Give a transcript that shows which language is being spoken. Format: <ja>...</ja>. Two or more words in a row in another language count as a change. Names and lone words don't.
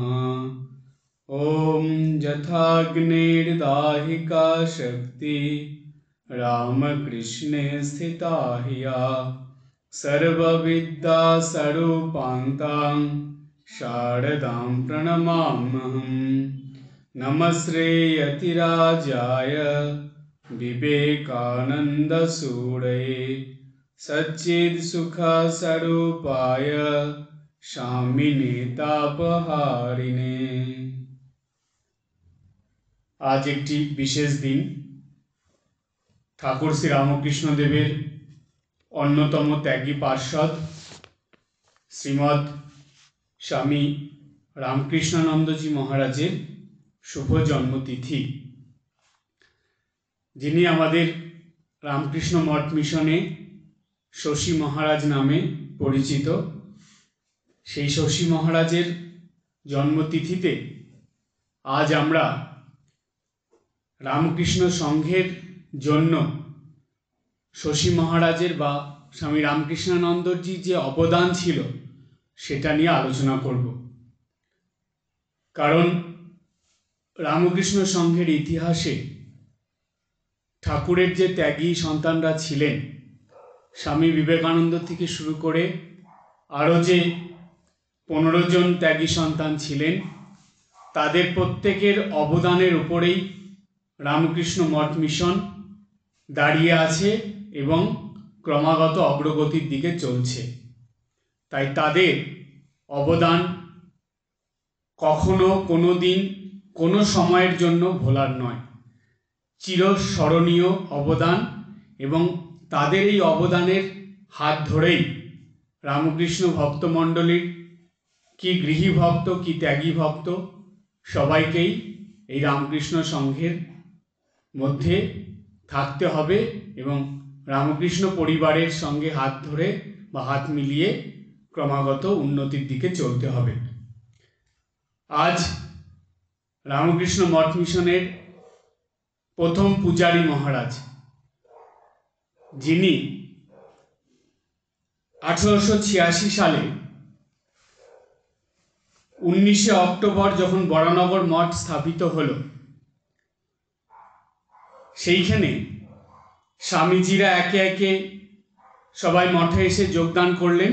<sa>ॐ यथाग्निर्दाहिका शक्ति रामकृष्णे स्थिता हिया सर्वविद्यास्वरूपान्तां शारदां प्रणमाम्यहम्। नमस्ते यतिराजाय विवेकानन्दसूरये सच्चित्सुखस्वरूपाय शामिने तापहारिणे।</sa> <bn>আজ এক বিশেষ দিন, ঠাকুর শ্রী রামকৃষ্ণ দেবের অন্যতম ত্যাগী পার্ষদ শ্রীমদ স্বামী রামকৃষ্ণানন্দজী মহারাজের শুভ জন্মতিথি। যিনি আমাদের রামকৃষ্ণ মঠ মিশনে শশী মহারাজ নামে পরিচিত, সেই শশী মহারাজের জন্মতিথিতে আজ আমরা রামকৃষ্ণ সংঘের জন্য শশী মহারাজের বা স্বামী রামকৃষ্ণানন্দজী যে অবদান ছিল সেটা নিয়ে আলোচনা করব। কারণ রামকৃষ্ণ সংঘের ইতিহাসে ঠাকুরের যে ত্যাগী সন্তানরা ছিলেন, স্বামী বিবেকানন্দ থেকে শুরু করে আরও যে 15 জন ত্যাগী সন্তান ছিলেন, তাদের প্রত্যেকের অবদানের উপরেই রামকৃষ্ণ মঠ মিশন দাঁড়িয়ে আছে এবং ক্রমাগত অগ্রগতির দিকে চলছে। তাই তাদের অবদান কখনও কোনো দিন কোনো সময়ের জন্য ভোলার নয়, চিরস্মরণীয় অবদান। এবং তাদের এই অবদানের হাত ধরেই রামকৃষ্ণ ভক্তমণ্ডলীর কি গৃহী ভক্ত কি ত্যাগী ভক্ত সবাইকেই এই রামকৃষ্ণ সংঘের মধ্য থাকতে হবে এবং রামকৃষ্ণ পরিবারের সঙ্গে হাত ধরে বা হাত মিলিয়ে ক্রমাগত উন্নতির দিকে চলতে হবে। আজ রামকৃষ্ণ মঠ মিশনের প্রথম পূজারী মহারাজ, যিনি 1886 সালে 19 অক্টোবর যখন বরানগর মঠ স্থাপিত হল, সেইখানে স্বামীজীরা একে একে সবাই মঠে এসে যোগদান করলেন।</bn>